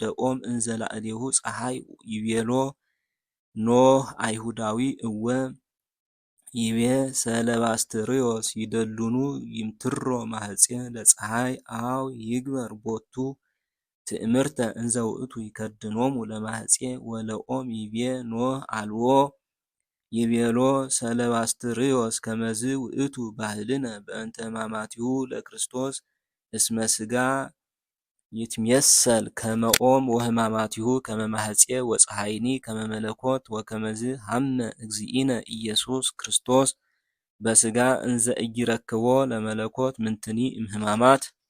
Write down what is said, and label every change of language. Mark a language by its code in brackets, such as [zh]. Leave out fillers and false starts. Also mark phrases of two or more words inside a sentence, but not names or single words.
[gez] ኦም እንዘ ላዕሌሁ ፀሐይ ይቤሎ ኖህ አይሁዳዊ እወ ይቤ ሰለባስትሪዮስ ይደሉኑ ይምትሮ ማህፄ ለፀሐይ አው ይግበር ቦቱ ትእምርተ እንዘ ውእቱ ይከድኖሙ ለማህፄ ወለኦም ይቤ ኖህ አልዎ ይቤሎ ሰለባስትሪዮስ ከመዝ ውእቱ ባህልነ በእንተ ሕማማቲሁ ለክርስቶስ እስመ ሥጋ ይትሜሰል ከመ ኦም ወሕማማቲሁ ከመ ማህፄ ወፀሐይኒ ከመ መለኮት ወከመዝ ሀመ እግዚእነ ኢየሱስ ክርስቶስ በሥጋ እንዘ ኢይረክቦ ለመለኮት ምንትኒ እምሕማማት።